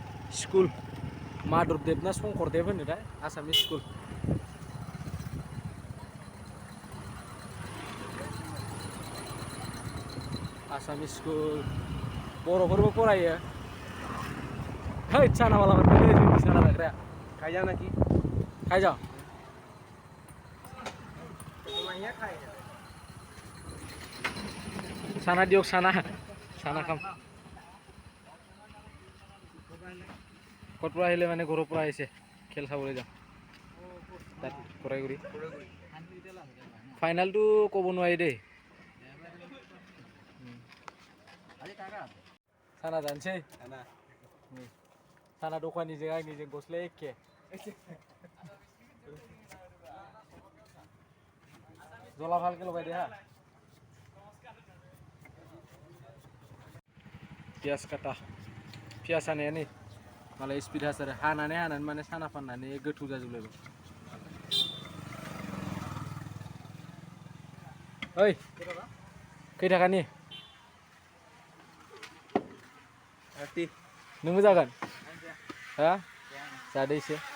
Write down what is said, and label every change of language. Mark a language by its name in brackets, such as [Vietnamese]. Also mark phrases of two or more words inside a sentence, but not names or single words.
[Bodo] स्कुल माधुरदेव ना शंकरदेव होनोथाय आसामनि स्कुल आसामिस स्कुल बर'फोरबो फरायो है साना वाला मोनबाय जोंनि साना लाग्राया खायजा नाखि खायजा साना दियक साना खाम कतपुरा [Assamese] আহিলে মানে ঘৰৰ পৰা আহিছে খেল চাবলৈ যাম তাত কৰাইগুৰি ফাইনালটো ক'ব নোৱাৰি দেই [Bodo] साना जानोसै साना दखानिजों आंनिजों गस्लाया एखे जला भालके लगायदो हा पियास काटा पियास हानाया नै मालाय स्पिड हासार हानानै माने साना फाननानै गोथौ जाजोबलायबाय ओइ खै थाखानि नोंबो जागोन हा जादो एसे